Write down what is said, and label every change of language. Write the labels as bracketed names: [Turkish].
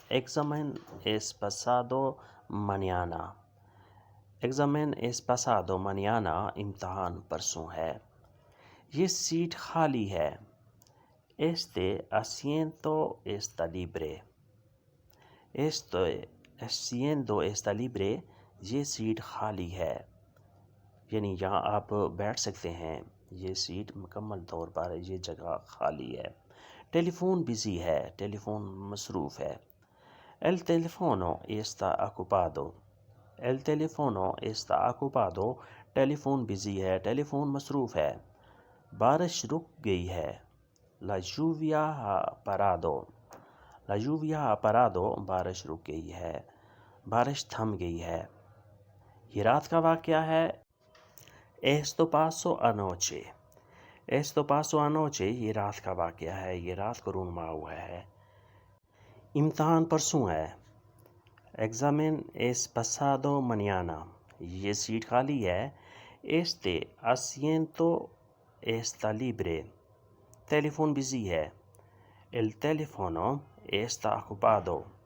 [Spanish] Examen es pasado mañana। Examen es pasado mañana। [Hindi] इम्तहान परसों है। ये सीट खाली है। [Spanish] Este asiento está libre। Este asiento está libre। [Hindi] ये सीट खाली है, यानी यहाँ आप बैठ सकते हैं। ये सीट मुकम्मल तौर पर ये जगह खाली है। टेलीफोन बिज़ी है। टेलीफोन मसरूफ़ है। [Spanish] El teléfono está ocupado। El teléfono está ocupado। [Hindi] Telephone busy है, टेलीफोन मसरूफ़ है। बारिश रुक गई है। [Spanish] La lluvia ha parado। La lluvia ha parado। [Hindi] बारिश रुक गई है, बारिश थम गई है। ये रात का वाक़या है। [Spanish] Esto pasó anoche। Esto pasó anoche। [Hindi] ये रात का वाक़या है, ये रात को रूनुमा हुआ है। इम्तहान परसों है। [Spanish] Examen es pasado mañana। [Hindi] ये सीट खाली है। [Spanish] Este asiento está libre। [Hindi] Telephone busy है। [Spanish] El teléfono está ocupado।